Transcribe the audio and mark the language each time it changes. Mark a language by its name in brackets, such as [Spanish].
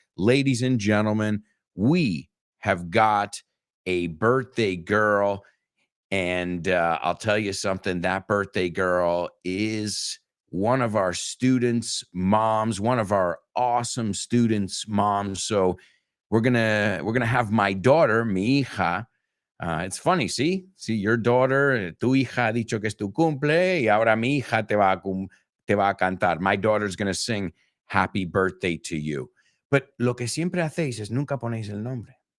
[English] Ladies and gentlemen, we have got a birthday girl. And I'll tell you something, that birthday girl is one of our students' moms, one of our awesome students' moms. So we're gonna have my daughter, [Spanish] mi hija. [English] It's funny, see your daughter, [Spanish] tu hija ha dicho que es tu cumple, y ahora mi hija te va a cantar. [English] My daughter's gonna sing happy birthday to you. [Spanish] But lo que siempre hacéis es nunca ponéis el nombre.